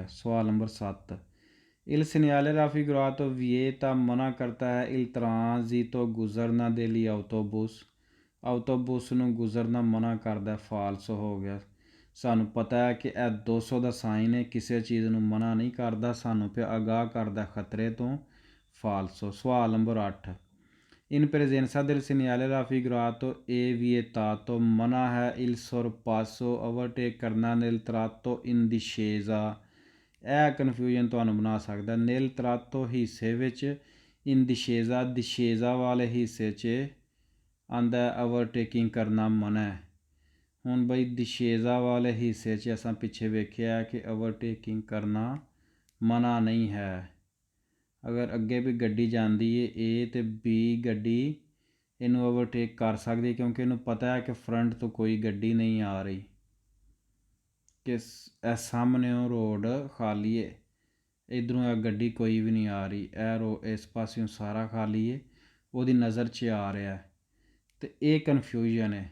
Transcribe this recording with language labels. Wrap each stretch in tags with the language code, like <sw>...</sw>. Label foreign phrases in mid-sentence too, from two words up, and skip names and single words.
<pa>ਸਵਾਲ ਨੰਬਰ 7,</pa> <it>il segnale raffigurato vieta</it> <pa>ਮਨਾ ਕਰਤਾ ਹੈ</pa> <it>il transito</it> <pa>ਗੁਜ਼ਰਨਾ ਦੇ ਲਈ ਆਟੋਬੂਸ, ਆਟੋਬੂਸ ਨੂੰ ਗੁਜ਼ਰਨਾ ਮਨਾ ਕਰਦਾ, ਫਾਲਸ ਹੋ ਗਿਆ। ਸਾਨੂੰ ਪਤਾ ਹੈ ਕਿ ਇਹ 200 ਦਾ ਸਾਈਨ ਹੈ, ਕਿਸੇ ਚੀਜ਼ ਨੂੰ ਮਨਾ ਨਹੀਂ ਕਰਦਾ, ਸਾਨੂੰ ਫਿਰ ਆਗਾਹ ਕਰਦਾ ਖਤਰੇ ਤੋਂ, ਫਾਲਸੋ। ਸਵਾਲ ਨੰਬਰ 8,</pa> <it>in presenza del segnale raffigurato e vietato</it> <pa>ਮਨਾ ਹੈ</pa> <it>il sorpasso</it> <pa>overtake ਕਰਨਾ</pa> <it>nel tratto in discesa।</it> <pa>ਇਹ ਕਨਫਿਊਜ਼ਨ ਤੁਹਾਨੂੰ ਬਣਾ ਸਕਦਾ।</pa> <it>nel tratto</it> <pa>ਹਿੱਸੇ ਵਿੱਚ,</pa> <it>in discesa discesa</it> <pa>ਵਾਲੇ ਹਿੱਸੇ 'ਚ ਆਉਂਦਾ ਓਵਰਟੇਕਿੰਗ ਕਰਨਾ ਮਨਾ ਹੈ। ਹੁਣ ਬਈ discesa ਵਾਲੇ ਹਿੱਸੇ 'ਚ ਅਸਾਂ ਪਿੱਛੇ ਵੇਖਿਆ ਕਿ ਓਵਰਟੇਕਿੰਗ ਕਰਨਾ ਮਨਾ ਨਹੀਂ ਹੈ। ਅਗਰ ਅੱਗੇ ਵੀ ਗੱਡੀ ਜਾਂਦੀ ਹੈ ਏ ਅਤੇ ਬੀ ਗੱਡੀ ਇਹਨੂੰ ਓਵਰਟੇਕ ਕਰ ਸਕਦੀ ਕਿਉਂਕਿ ਇਹਨੂੰ ਪਤਾ ਹੈ ਕਿ ਫਰੰਟ ਤੋਂ ਕੋਈ ਗੱਡੀ ਨਹੀਂ ਆ ਰਹੀ, ਕਿ ਇਹ ਸਾਹਮਣਿਓਂ ਰੋਡ ਖਾਲੀ ਹੈ, ਇੱਧਰੋਂ ਇਹ ਗੱਡੀ ਕੋਈ ਵੀ ਨਹੀਂ ਆ ਰਹੀ, ਇਹ ਇਸ ਪਾਸਿਓਂ ਸਾਰਾ ਖਾਲੀ ਹੈ, ਉਹਦੀ ਨਜ਼ਰ 'ਚ ਆ ਰਿਹਾ ਅਤੇ ਇਹ ਕਨਫਿਊਜ਼ਨ ਹੈ।</pa>